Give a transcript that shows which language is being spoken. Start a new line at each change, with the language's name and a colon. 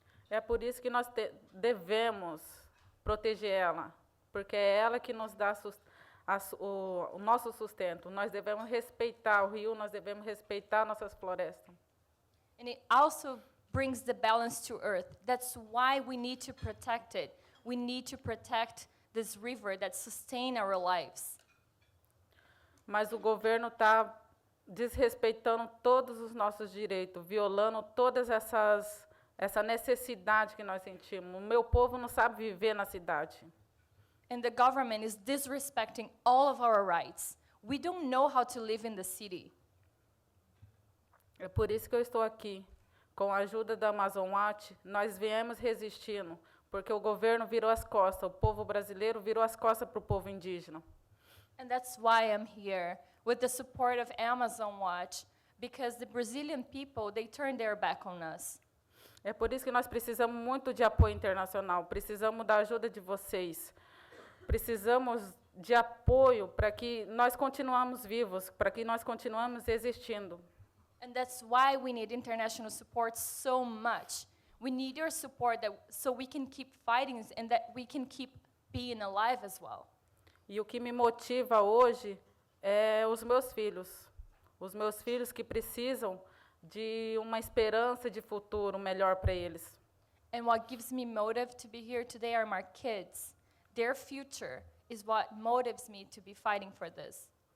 Portuguese: É por isso que nós devemos proteger ela, porque é ela que nos dá o nosso sustento. Nós devemos respeitar o rio, nós devemos respeitar nossas florestas.
English: And it also brings the balance to earth. That's why we need to protect it. We need to protect this river that sustains our lives.
Portuguese: Mas o governo está desrespeitando todos os nossos direitos, violando todas essa necessidade que nós sentimos. O meu povo não sabe viver na cidade.
English: And the government is disrespecting all of our rights. We don't know how to live in the city.
Portuguese: É por isso que eu estou aqui. Com a ajuda da Amazon Watch, nós viemos resistindo, porque o governo virou as costas, o povo brasileiro virou as costas para o povo indígena.
English: And that's why I'm here, with the support of Amazon Watch, because the Brazilian people, they turned their back on us.
Portuguese: É por isso que nós precisamos muito de apoio internacional, precisamos da ajuda de vocês, precisamos de apoio para que nós continuemos vivos, para que nós continuemos existindo.
English: And that's why we need international support so much. We need your support so we can keep fighting and that we can keep being alive as well.
Portuguese: E o que me motiva hoje é os meus filhos que precisam de uma esperança de futuro melhor para eles.
English: And what gives me motive to be here today are my kids. Their future is what motivates me to be fighting for this.